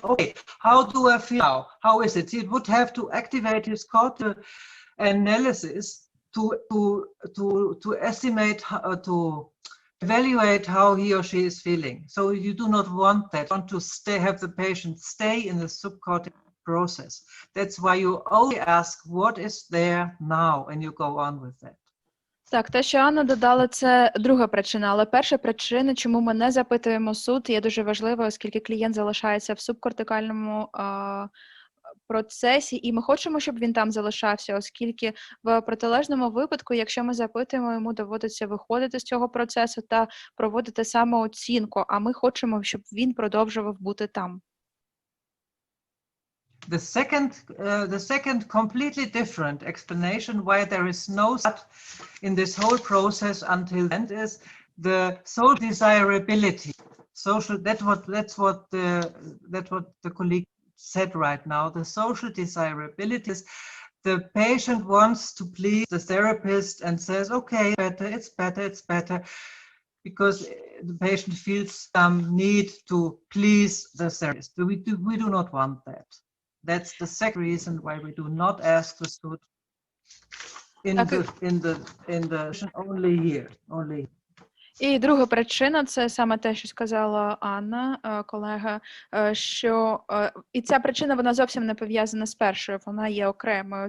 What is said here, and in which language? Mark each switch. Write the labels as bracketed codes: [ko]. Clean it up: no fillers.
[en] Okay, how do I feel now? How is it? He would have to activate his cortical analysis to estimate, to evaluate how he or she is feeling. So you do not want that. You want to have the patient stay in the subcortical process. That's why you only ask what is there now, and you go on with that. [uk] Так, те, що Анна додала, це друга причина, але перша причина, чому ми не запитуємо суд, є дуже важливою, оскільки клієнт залишається в субкортикальному процесі, і ми хочемо, щоб він там залишався, оскільки в протилежному випадку, якщо ми запитуємо, йому доводиться виходити з цього процесу та проводити самооцінку, а ми хочемо, щоб він продовжував бути там. [en] The second completely different explanation why there is no start in this whole process until the end is the social desirability. That's what the colleague said right now. The social desirability is the patient wants to please the therapist and says, okay, it's better, because the patient feels some need to please the therapist. We do not want that. That's the second reason why we do not ask the suit in the only here. [uk] І друга причина – це саме те, що сказала Анна, колега, що і ця причина, вона зовсім не пов'язана з першою, вона є окремою.